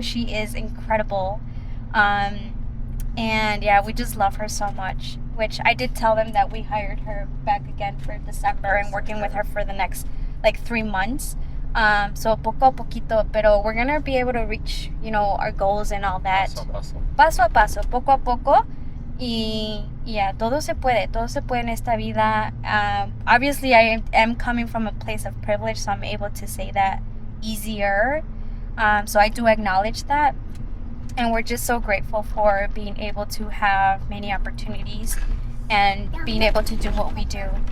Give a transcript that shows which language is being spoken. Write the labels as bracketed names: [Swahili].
[English] She is incredible. And yeah, we just love her so much, which I did tell them that we hired her back again for December and working with her for the next 3 months. So [Spanish] poco a poquito, pero [English] we're gonna be able to reach, you know, our goals and all that. [Spanish] Paso a paso, poco a poco. Y yeah, todo se puede en esta vida. [English] Obviously, I am coming from a place of privilege, so I'm able to say that easier. So I do acknowledge that. And we're just so grateful for being able to have many opportunities and being able to do what we do.